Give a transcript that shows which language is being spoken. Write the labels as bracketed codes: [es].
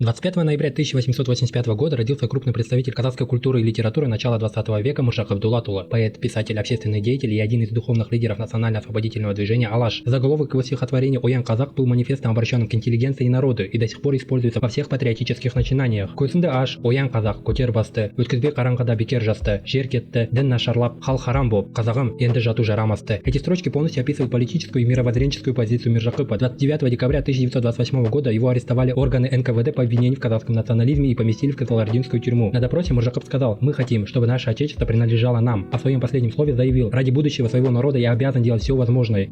[ru] 25 ноября 1885 года родился крупный представитель казахской культуры и литературы начала 20 века Миржакып Дулатулы, поэт, писатель, общественный деятель и один из духовных лидеров национально-освободительного движения «Алаш». Заголовок его стихотворения «Оян Казак» был манифестом, обращенным к интеллигенции и народу, и до сих пор используется во всех патриотических начинаниях. [kk] «Көзіңді аш, Оян Казак, көтер басты, өткізбе қараңғыда бекер жасты, жер кетті, дін нашарлап, хал харам боп, қазағым, енді жату жарамасты». [ru] Эти строчки полностью описывают политическую и мировоззренческую позицию Миржакыпа. 29 декабря 1928 года его арестовали органы НКВД по обвинению в казахском национализме и поместили в Кызылординскую тюрьму. На допросе Миржакып сказал: «Мы хотим, чтобы наше отечество принадлежало нам». А в своем последнем слове заявил: «Ради будущего своего народа я обязан делать все возможное.